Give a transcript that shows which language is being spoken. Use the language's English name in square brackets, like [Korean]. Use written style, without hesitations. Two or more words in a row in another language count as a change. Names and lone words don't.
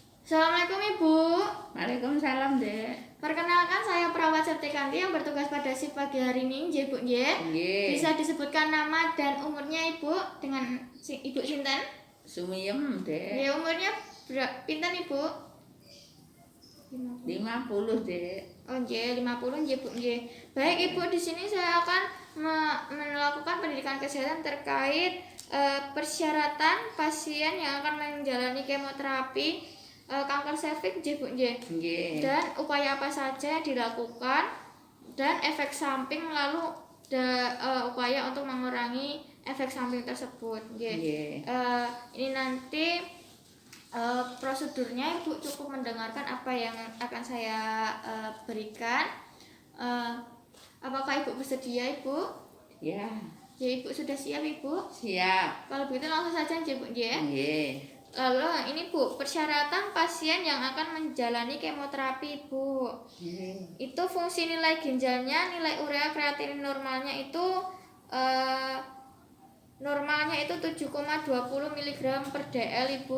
[Indonesian] Assalamualaikum Ibu. Waalaikumsalam, Dek. Perkenalkan saya perawat Septikanti yang bertugas pada shift pagi hari ini, [Javanese] nggih Bu nggih. Nggih. [Indonesian] Bisa disebutkan nama dan umurnya Ibu dengan Ibu sinten? Sumiyem, Dek. Ya umurnya pinten Ibu? 50, Dek. [Javanese] Oh nggih, 50 nggih Bu nggih. [Indonesian] Baik Ibu, di sini saya akan melakukan pendidikan kesehatan terkait persyaratan pasien yang akan menjalani kemoterapi kanker serviks [Javanese] nggih Bu nggih. Nggih. [Indonesian] Dan upaya apa saja yang dilakukan dan efek samping lalu upaya untuk mengurangi efek samping tersebut nggih. Ini nanti prosedurnya Ibu cukup mendengarkan apa yang akan saya berikan. Apakah Ibu bersedia Ibu? Ya. Ya Ibu sudah siap Ibu? Siap. Kalau begitu langsung saja Bu nggih. [Javanese] Nggih. [Indonesian] Lalu ini Bu, persyaratan pasien yang akan menjalani kemoterapi Bu. Itu fungsi nilai ginjalnya, nilai urea kreatinin normalnya itu 7,20 mg per dl Ibu.